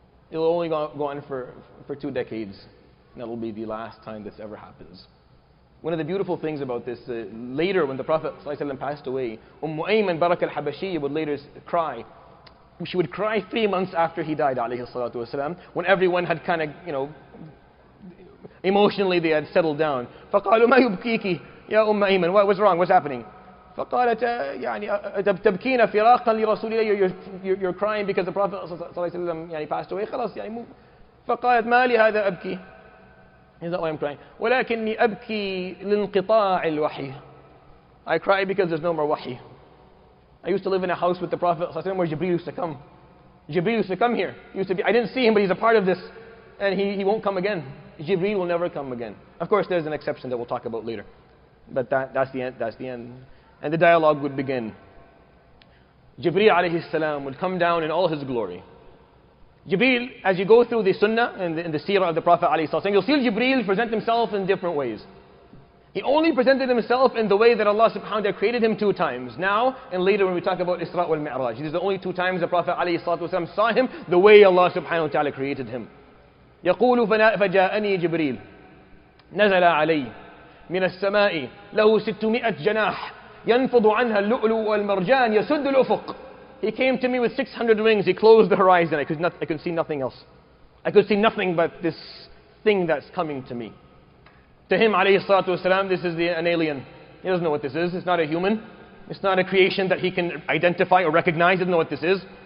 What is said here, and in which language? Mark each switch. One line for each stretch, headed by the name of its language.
English: It'll only go on for 2 decades. And that'll be the last time this ever happens. One of the beautiful things about this, later when the Prophet ﷺ passed away, Ayman Barak al-Habashiyya would later cry. She would cry 3 months after he died, alayhi salatu wasalam, when everyone had kind of, emotionally they had settled down.
Arabic: فَقَالُوا مَا يُبْكِيكِ يَا أُمَّ أَيْمَنَ
English: What's wrong? What's happening?
Arabic: فقالت تبكين فراقا لرسول الله,
English: you're crying because the Prophet صلى الله عليه وسلم passed away.
Arabic: خلاص فقالت ما لي هذا أبكي.
English: Is that why I'm crying?
Arabic: ولكني أبكي لانقطاع الوحي.
English: I cry because there's no more wahi. I used to live in a house with the Prophet ﷺ where Jibreel used to come. Jibreel used to come here. I didn't see him, but he's a part of this. And he won't come again. Jibreel will never come again. Of course, there's an exception that we'll talk about later. But that's the end. And the dialogue would begin. Jibreel alayhi salam would come down in all his glory. Jibreel, as you go through the sunnah and the seerah of the Prophet alayhi salam, you'll see Jibreel present himself in different ways. He only presented himself in the way that Allah subhanahu wa ta'ala created him 2 times. Now and later when we talk about Isra wal Mi'raj. These are the only 2 times the Prophet ﷺ saw him the way Allah subhanahu wa ta'ala created him.
Arabic: يقول فجاءني جبريل نزل علي من السماء له 600 جناح ينفض عنها اللؤلؤ والمرجان يسد الأفق.
English: He came to me with 600 wings. He closed the horizon. I could see nothing else. I could see nothing but this thing that's coming to me. To him, alayhi salatu wasalam, this is an alien. He doesn't know what this is. It's not a human. It's not a creation that he can identify or recognize. He doesn't know what this is.